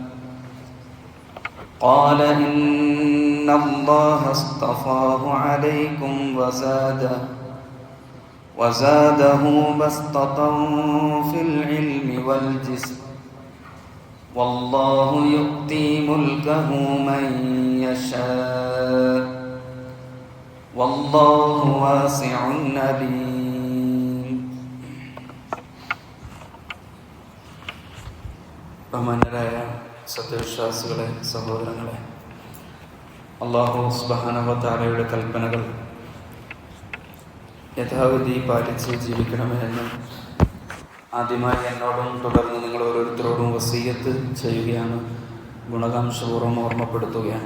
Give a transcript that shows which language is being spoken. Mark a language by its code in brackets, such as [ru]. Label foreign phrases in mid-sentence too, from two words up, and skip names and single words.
[ar] قال إن الله اصطفاه عليكم وزاده بسطة في العلم والجسم والله يؤتي ملكه من يشاء والله واسع عليم. [ml] ബഹുമാന്യരായ സത്യവിശ്വാസികളെ, സഹോദരങ്ങളെ, [ar] الله سبحانه وتعالى [ml] കൽപ്പനകൾ യഥാവിധി പാലിച്ച് ജീവിക്കണമെന്ന് ആദ്യമായി എന്നോടും തുടർന്ന് നിങ്ങൾ ഓരോരുത്തരോടും വസിയ്യത്ത് ചെയ്യുകയാണ്, ഗുണകാംക്ഷപൂർവ്വം ഓർമ്മപ്പെടുത്തുകയാണ്.